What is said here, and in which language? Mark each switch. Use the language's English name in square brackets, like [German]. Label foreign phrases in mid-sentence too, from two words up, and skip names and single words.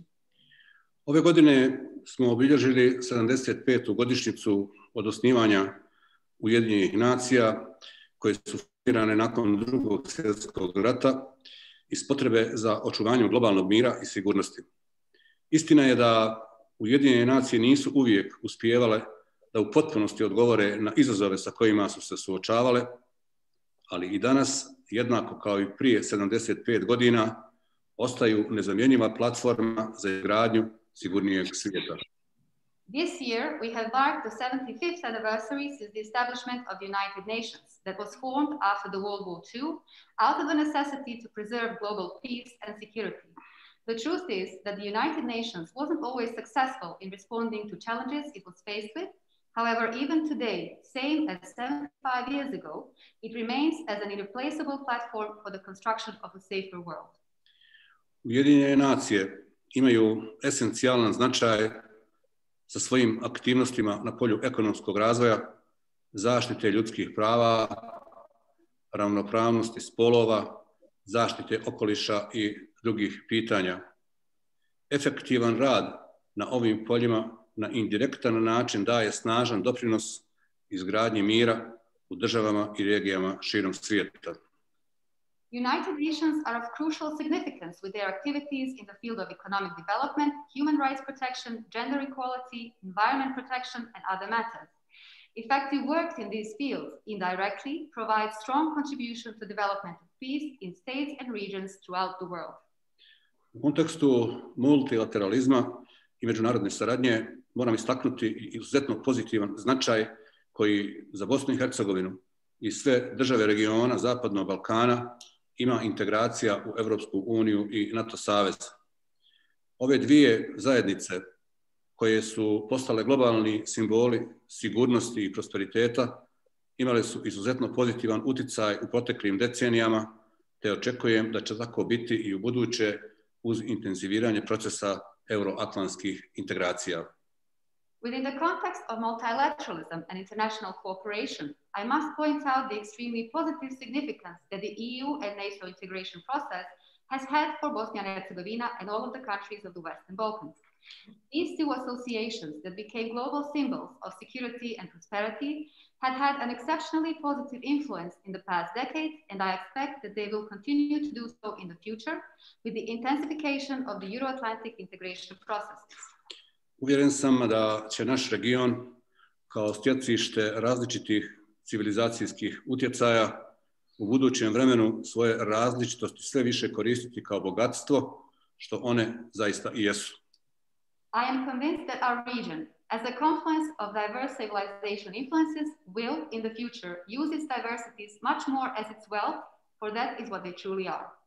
[Bosnian] Ove godine smo obilježili 75. godišnjicu od osnivanja Ujedinjenih nacija, koje su formirane nakon Drugog svjetskog rata iz potrebe za očuvanjem globalnog mira i sigurnosti. Istina je da Ujedinjene nacije nisu uvijek uspijevale da u potpunosti odgovore na izazove sa kojima su se suočavale, ali i danas, jednako kao i prije 75 godina, ostaju nezamjenjiva platforma za izgradnju sigurnijeg svijeta. [English] This year, we have marked the 75th anniversary since the establishment of the United Nations that was formed after the World War II out of a necessity to preserve global peace and security. The truth is that the United Nations wasn't always successful in responding to challenges it was faced with. However, even today, same as 75 years ago, it remains as an irreplaceable platform for the construction of a safer world. [Bosnian] Ujedinjene nacije imaju esencijalan značaj sa svojim aktivnostima na polju ekonomskog razvoja, zaštite ljudskih prava, ravnopravnosti spolova, zaštite okoliša i drugih pitanja. Efektivan rad na ovim poljima na indirektan način daje snažan doprinos izgradnji mira u državama i regijama širom svijeta. [English] United Nations are of crucial significance with their activities in the field of economic development, human rights protection, gender equality, environment protection, and other matters. Effective work in these fields indirectly provides strong contribution to development of peace in states and regions throughout the world. [Bosnian] U kontekstu multilateralizma i međunarodne saradnje moram istaknuti izuzetno pozitivan značaj koji za Bosnu i Hercegovinu i sve države regiona Zapadnog Balkana ima integracija u Europsku uniju i NATO savez. Ove dvije zajednice koje su postale globalni simboli sigurnosti i prosperiteta imale su izuzetno pozitivan uticaj u proteklim decenijama, te očekujem da će tako biti i u buduće uz intenziviranje procesa euroatlantskih integracija. [English] Within the context of multilateralism and international cooperation, I must point out the extremely positive significance that the EU and NATO integration process has had for Bosnia and Herzegovina and all of the countries of the Western Balkans. These two associations that became global symbols of security and prosperity had an exceptionally positive influence in the past decade, and I expect that they will continue to do so in the future with the intensification of the Euro-Atlantic integration processes. [Bosnian] Uvjeren sam da će naš region kao stjecište različitih civilizacijskih utjecaja u budućem vremenu svoje različitosti sve više koristiti kao bogatstvo, što one zaista i jesu. [English] I am convinced that our region, as a confluence of diverse civilization influences, will, in the future, use its diversities much more as its wealth, for that is what they truly are.